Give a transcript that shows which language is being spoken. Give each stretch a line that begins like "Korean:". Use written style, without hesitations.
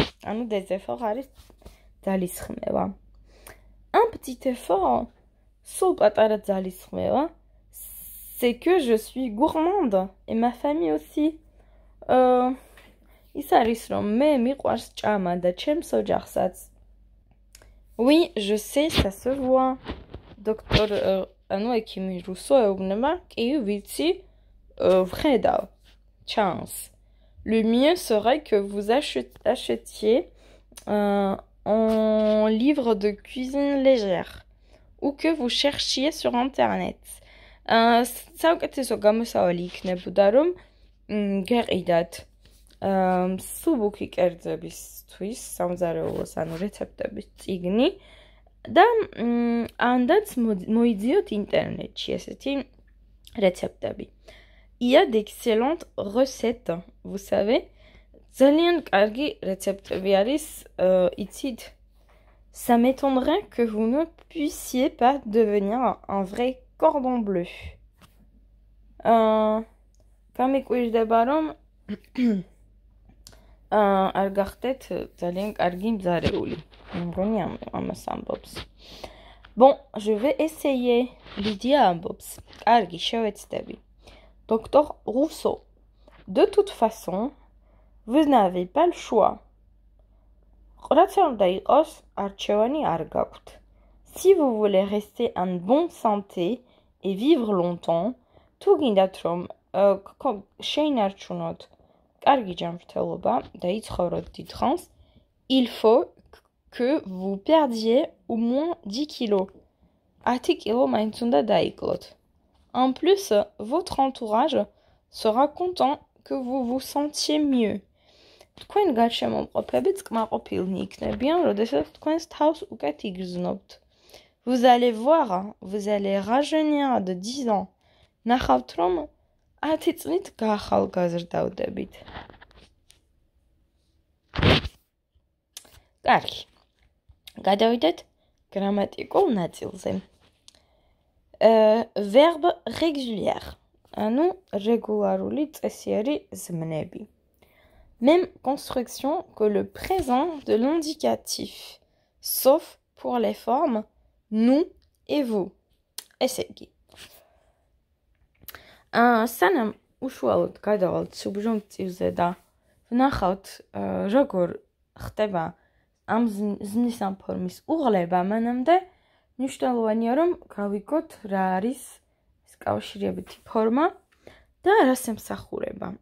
Georgian: ანუ des efforts არის ძალისხმევა.
French: Un petit effort,
Georgian: სულ პატარა ძალისხმევა,
French: c'est que je suis gourmande et ma famille aussi.
Georgian: ის არის რომ მე მიყვარს ჭამა და ჩემს ოჯახსაც.
French: Oui, je sais, ça se voit.
Georgian: Docteur ანუ ექიმი რუსო ეუბნება, კი ვიცი, ვხედავ.
French: Chance. Le mieux serait que vous achetiez un livre de cuisine légère ou que vous cherchiez sur internet.
Georgian: საუკეთესო გამოსავალი იქნებოდა რომ გეყიდათ სუბუქი კერძებისთვის სამზარეულოს ანუ რეცეპტების წიგნი და ანდაც მოიძიოთ ინტერნეტში ესეთი რეცეპტები.
French: Il y a d'excellentes recettes, vous savez.
Georgian: ძალიან კარგი რეცეპტები არის, იცით.
French: Ça m'étonnerait que vous ne puissiez pas devenir un vrai cordon bleu.
Georgian: გამიკვირდება რომ არ გახდეთ ძალიან კარგი მძარეული. მგონი ამას ამბობს.
French: Bon, je vais essayer. Lydia ambops.
Georgian: Კარგი, შევეცდები. Docteur Rousseau.
French: De toute façon, vous n'avez pas le choix.
Georgian: რაც არ უნდა იყოს, არჩევანი არ გაქვთ.
French: Si vous voulez rester en bonne santé et vivre longtemps,
Georgian: თუ გინდათ რომ შეინარჩუნოთ კარგი ჯანმრთელობა და იცხოვროთ დიდ ხანს,
French: il faut que vous perdiez au moins 10 kilos.
Georgian: 10 კილო მაინც უნდა დაიკლოთ.
French: En plus, votre entourage sera content que vous vous sentiez mieux.
Georgian: თქვენ გარშემომყოფებიც კმაყოფილნი იქნებიან, როდესაც თქვენს თავს უკეთ იგრძნობთ.
French: Vous allez voir, vous allez rajeunir de 10 ans.
Georgian: ნახავთ რომ 10 წლით გაახალგაზრდავდებით. კარგი. გადავიდეთ გრამატიკულ ნაწილზე.
French: Verbe régulier.
Georgian: ანუ რეგულარული წესიერი ზმნები.
French: Même construction que le présent de l'indicatif, sauf pour les formes nous et vous.
Georgian: ესე იგი. სანამ უშუალოდ გადავალთ სუბჟუნქტივზე და ვნახავთ როგორ ხდება ამ ზმნის ამ ფორმის უღლება, მანამდე მნიშვნელოვანია რომ გავიგოთ რა არის ეს კავშირებითი ფორმა და რას ემსახურება.